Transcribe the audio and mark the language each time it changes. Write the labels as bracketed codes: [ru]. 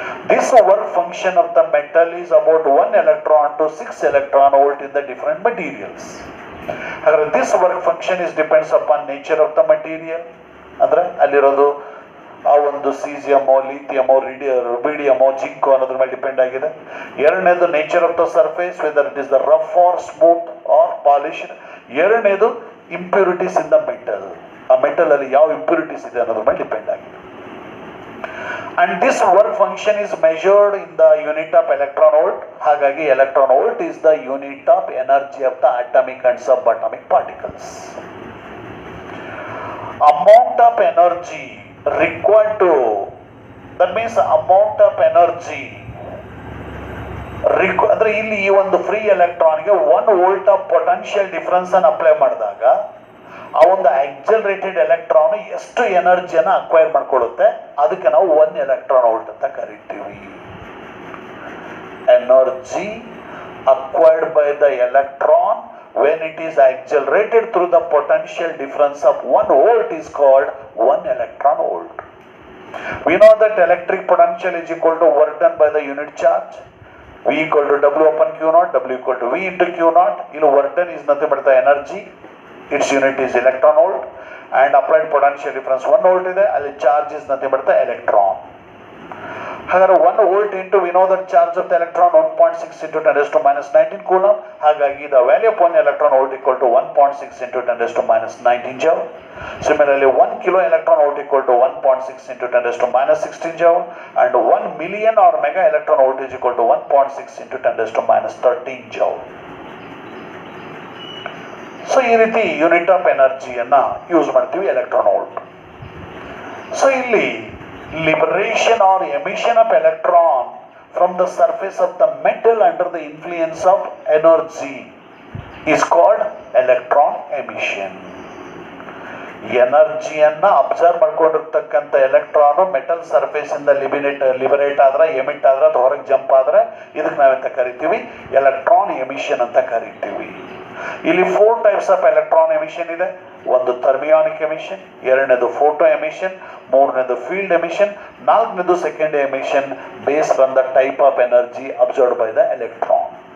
[en] This work function of the metal is about 1 electron to 6 electron volt in the different materials. However, this work function is depends upon nature of the material. [kn] ಅಂದ್ರೆ ಅಲ್ಲಿರೋದು ಆ ಒಂದು ಸೀಸಿಯಮೋ, ಲಿಥಿಯಮೋ, ರುಬಿಡಿಯಮೋ, ಜಿಂಕೋ ಅನ್ನೋದ್ರ ಮೇಲೆ depend ಆಗಿದೆ. ಎರಡನೇದು [en] Nature of the surface, whether it is the rough or smooth or polished. [kn] ಎರಡನೇದು [en] impurities in the metal, [kn] ಆ metal ಅಲ್ಲಿ ಯಾವ ಇಂಪ್ಯೂರಿಟೀಸ್ ಇದೆ ಅನ್ನೋದ್ರ ಮೇಲೆ ಡಿಪೆಂಡ್ ಆಗಿದೆ. [en] And this work function is measured in the unit of electron volt. [kn] ಹಾಗಾಗಿ [en] Electron volt is the unit of energy of the atomic and sub atomic particles. Amount of energy required to, that means amount of energy [kn] ಅಂದ್ರೆ ಇಲ್ಲಿ ಈ ಒಂದು free ಎಲೆಕ್ಟ್ರಾನ್ಗೆ 1 volt of potential difference ಅನ್ನು apply ಮಾಡಿದಾಗ ಆ ಒಂದು accelerated electron ಎಷ್ಟು ಎನರ್ಜಿಯನ್ನು acquire ಮಾಡ್ಕೊಳ್ಳುತ್ತೆ, ಅದಕ್ಕೆ ನಾವು 1 ಎಲೆಕ್ಟ್ರಾನ್ ವೋಲ್ಟ್ ಅಂತ ಕರಿತೀವಿ. [en] Energy acquired by the electron when it is accelerated through the potential difference of 1 volt is called 1 electron volt. We know that electric potential is equal to work done by the unit charge. V equal to W upon Q naught, W equal to V into Q naught. Here work done is nothing but the energy. Its unit is electron volt, and applied potential difference 1 volt [kn] ಇದೆ, ಅಲ್ಲಿ [en] charge is nothing but the electron. [kn] ಹಾಗಾದ್ರೆ [en] 1 volt into we know that charge of the electron 1.6 into 10 raised to minus 19 coulomb. [kn] ಹಾಗಾಗಿ [en] the value of 1 electron volt equal to 1.6 into 10 raised to minus 19 joule. Similarly 1 kilo electron volt equal to 1.6 into 10 raised to minus 16 joule, and 1 million or mega electron volt is equal to 1.6 into 10 raised to minus 13 joule. [kn] So ಈ ರೀತಿ unit of ಎನರ್ಜಿಯನ್ನ use ಮಾಡ್ತೀವಿ electron volt. [en] so [kn] ಇಲ್ಲಿ [en] liberation or emission of electron from the surface of the metal under the influence of energy is called electron emission. [kn] ಎನರ್ಜಿಯನ್ನ observe ಮಾಡ್ಕೊಂಡಿರ್ತಕ್ಕಂಥ electron metal surface ಇಂದ liberate ಆದ್ರೆ, emit ಆದ್ರೆ ಅಥವಾ ಹೊರಗೆ jump ಆದ್ರೆ ಇದಕ್ಕೆ ನಾವೆಂತ ಕರಿತೀವಿ, ಎಲೆಕ್ಟ್ರಾನ್ ಎಮಿಷನ್ ಅಂತ ಕರಿತೀವಿ. ಇಲ್ಲಿ 4 ಟೈಪ್ಸ್ ಆಫ್ ಎಲೆಕ್ಟ್ರಾನ್ ಎಮಿಷನ್ ಇದೆ. ಒಂದು ಥರ್ಮಿಯಾನಿಕ್ ಎಮಿಷನ್, ಎರಡನೇದು ಫೋಟೋ ಎಮಿಷನ್, ಮೂರನೇದು ಫೀಲ್ಡ್ ಎಮಿಷನ್, ನಾಲ್ಕನೇದು secondary emission [en] Based on the type of energy absorbed by the electron.